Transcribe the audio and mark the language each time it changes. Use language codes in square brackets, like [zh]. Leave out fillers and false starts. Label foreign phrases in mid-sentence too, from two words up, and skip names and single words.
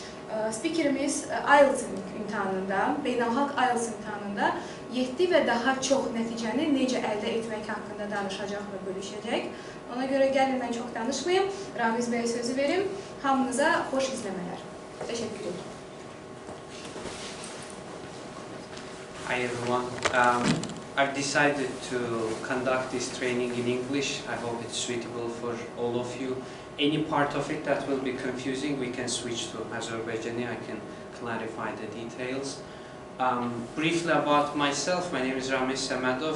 [az] Spikerimiz IELTS imtahanında, beynəlxalq IELTS imtahanında 7 və daha çox nəticəni necə əldə etmək haqqında danışacaq və bölüşəcək. Ona görə gəlin mən çox danışmayım, Ramiz bəyə sözü verim. Hamınıza xoş izləmələr. Təşəkkür ederim. [en] Hi everyone. I've decided to conduct this training in English. I hope it's suitable for all of you. Any part of it that will be confusing, we can switch to Azerbaijani. I can clarify the details. Briefly about myself, my name is Ramez Samedov.